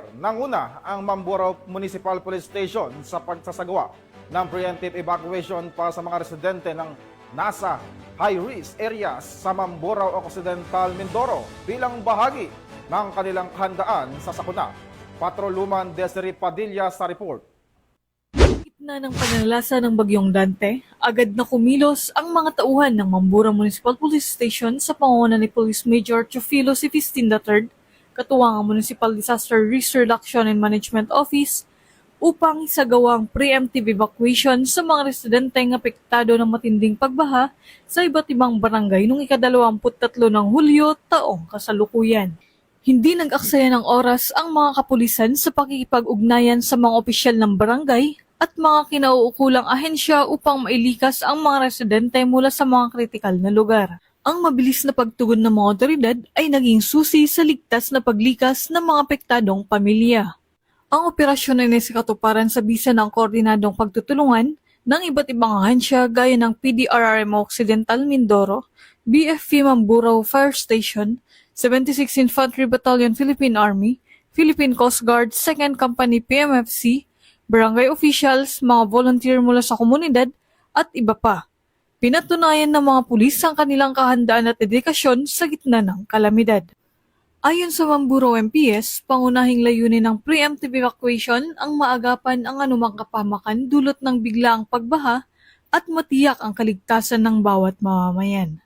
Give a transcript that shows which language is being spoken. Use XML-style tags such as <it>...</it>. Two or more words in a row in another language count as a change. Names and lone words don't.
<tl>Nanguna ang Mamburao Municipal Police Station sa pagsasagawa ng</tl> <en>preemptive evacuation</en> <tl>para sa mga residente ng nasa</tl> <en>high-risk areas</en> <tl>sa Mamburao Occidental, Mindoro bilang bahagi ng kanilang handaan sa sakuna. Patrolwoman Desiree Padilla sa report. Gitna ng pananalasa ng Bagyong Dante, agad na kumilos ang mga tauhan ng Mamburao Municipal Police Station sa pangunguna ni Police Major Teofilo Sifistin III, katuwang ang Municipal Disaster Risk Reduction and Management Office, upang isagawa ang</tl> <en>preemptive evacuation</en> <tl>sa mga residenteng apektado ng matinding pagbaha sa iba't ibang barangay noong ika-23 ng Hulyo taong kasalukuyan. Hindi nag-aksaya ng oras ang mga kapulisan sa pakikipag-ugnayan sa mga opisyal ng barangay at mga kinauukulang ahensya upang mailikas ang mga residente mula sa mga kritikal na lugar. Ang mabilis na pagtugon ng mga otoridad ay naging susi sa ligtas na paglikas ng mga apektadong pamilya. Ang operasyon ay nasikatuparan sa bisa ng koordinadong pagtutulungan ng iba't ibang ahensya gaya ng PDRRMO Occidental Mindoro, BFP Mamburao Fire Station, 76 Infantry Battalion Philippine Army, Philippine Coast Guard, 2nd Company PMFC,</tl> <en>barangay officials,</en> <tl>mga volunteer mula sa komunidad, at iba pa. Pinatunayan ng mga pulis ang kanilang kahandaan at dedikasyon sa gitna ng kalamidad. Ayon sa Mamburao MPS, pangunahing layunin ng</tl> <en>preemptive evacuation</en> <tl>ang maagapan ang anumang kapamakan dulot ng biglaang pagbaha at matiyak ang kaligtasan ng bawat mamamayan.</tl>